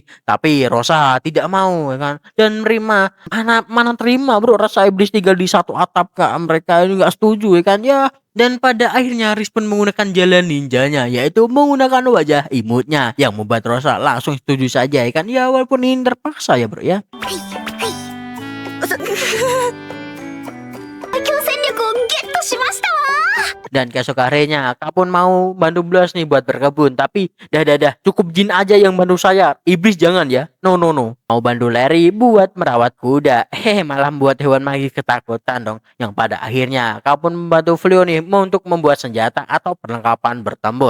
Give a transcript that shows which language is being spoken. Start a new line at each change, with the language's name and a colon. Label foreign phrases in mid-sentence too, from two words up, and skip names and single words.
Indonesian: Tapi Rosa tidak mau ya kan, dan menerima mana terima bro Rasa Iblis tinggal di satu atap. Kak mereka ini nggak setuju ya kan ya. Dan pada akhirnya Riz pun menggunakan jalan ninjanya, yaitu menggunakan wajah imutnya yang membuat Rosa langsung setuju saja ya kan. Ya walaupun ini terpaksa ya bro ya.
Japanese: 最強戦力をゲットしましたわ。
Indonesian: Dan keesokan harinya Kak pun mau bantu Blas nih buat berkebun. Tapi dah cukup Jin aja yang bantu saya, Iblis jangan ya. No. Mau bantu Larry buat merawat kuda. Malah membuat hewan magis ketakutan dong. Yang pada akhirnya Kak pun membantu Fleo nih untuk membuat senjata atau perlengkapan bertempur.